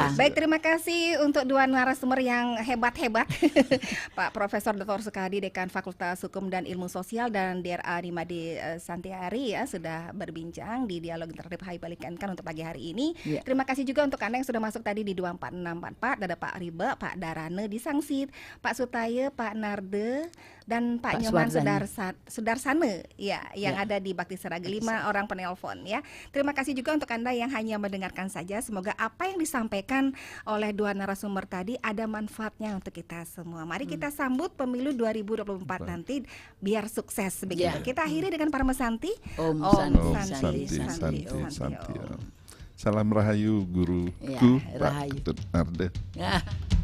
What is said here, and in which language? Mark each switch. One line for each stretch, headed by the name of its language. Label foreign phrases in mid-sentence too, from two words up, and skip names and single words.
Indonesian: Baik, terima kasih untuk dua narasumber yang hebat-hebat. Pak Profesor Dr. Sukadi, Dekan Fakultas Hukum dan Ilmu Sosial, dan DRA Nimade Santiari ya sudah berbincang di dialog interaktif HI Balikankan untuk pagi hari ini. Ya. Terima kasih juga untuk Anda yang sudah masuk tadi di 24644. Ada Pak Ribe, Pak Darane di Sangsit, Pak Sutaye, Pak Narde, dan Pak Nyoman Sudarsana ya yang ada di Bakti Seraga 5 orang penelpon ya. Terima kasih juga untuk Anda yang hanya mendengarkan saja. Semoga apa yang disampaikan oleh dua narasumber tadi ada manfaatnya untuk kita semua. Mari kita sambut pemilu 2024 nanti biar sukses begitu. Ya. Kita akhiri dengan Parmesanti. Om Om Santi, Santi. Santi. Salam Rahayu guruku Ya, Pak Rahayu. Ketut Arde. Ya.